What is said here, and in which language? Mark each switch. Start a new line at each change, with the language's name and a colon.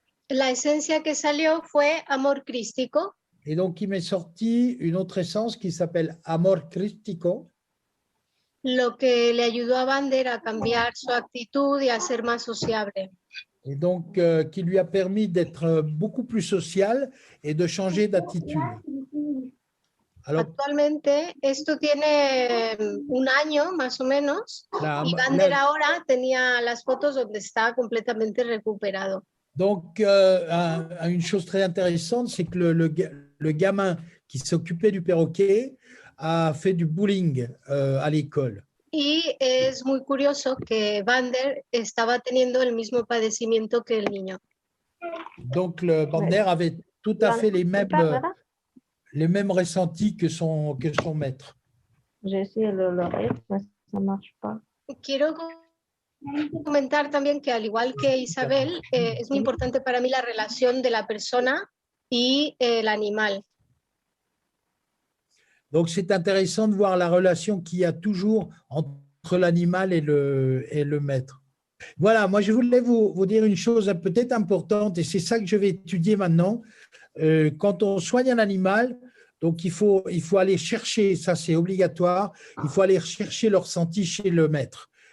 Spanish: La esencia que salió fue Amor Crístico.
French: Et donc, il m'est sorti une autre essence qui s'appelle Amor Crístico.
Spanish: Lo que le ayudó a Vander a cambiar su actitud y a ser más sociable.
French: Et donc, qui lui a permis d'être beaucoup plus social et de changer d'attitude. Alors,
Spanish: actualmente, esto tiene 1 año más o menos, y Vander ahora tenía las fotos donde estaba completamente recuperado.
French: Donc, une chose très intéressante, c'est que le gamin qui s'occupait du perroquet a fait du bullying à l'école.
Spanish: Y es muy curioso que Vander estaba teniendo el mismo padecimiento que el niño.
French: Donc, le Vander avait tout à fait les mêmes ressentis que son maître. J'ai essayé de l'oreille, mais ça ne marche pas.
Spanish: Quiero comentar también que al igual que Isabel, es muy importante para mí la relación de la persona y el animal.
French: Donc, c'est intéressant de voir la relation qu'il y a toujours entre l'animal et le maître. Voilà, moi, je voulais vous dire une chose peut-être importante, et c'est ça que je vais étudier maintenant. Quand on soigne un animal, Donc, il faut aller chercher, ça c'est obligatoire, il faut aller chercher le ressenti chez le maître.